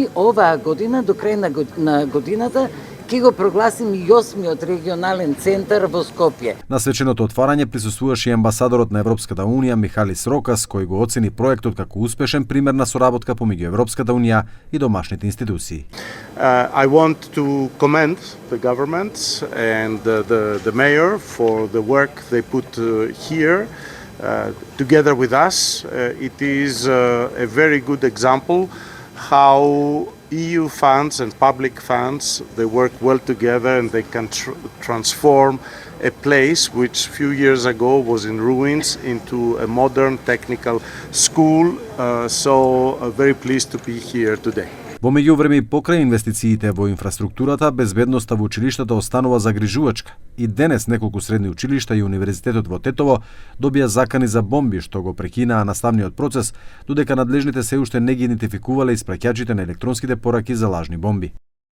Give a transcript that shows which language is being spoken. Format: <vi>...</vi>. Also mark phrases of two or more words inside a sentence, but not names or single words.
<mk>Оваа година, до крај на годината, ќе го прогласим и 8-миот регионален центар во Скопје. На свеченото отварање присуствуваше и амбасадорот на Европската Унија Михалис Рокас, кој го оцени проектот како успешен пример на соработка помеѓу Европската Унија и домашните институции.</mk> <en>I want to commend the government and the mayor for the work they put here together with us. It is a very good example how EU funds and public funds, they work well together and they can transform a place which a few years ago was in ruins into a modern technical school. So very pleased to be here today.</en> <mk>Во меѓувреме и покрај инвестициите во инфраструктурата, безбедноста во училиштата останува загрижувачка. И денес неколку средни училишта и универзитетот во Тетово добија закани за бомби што го прекинаа наставниот процес, додека надлежните се уште не ги идентификувале испраќачите на електронските пораки за лажни бомби.</mk>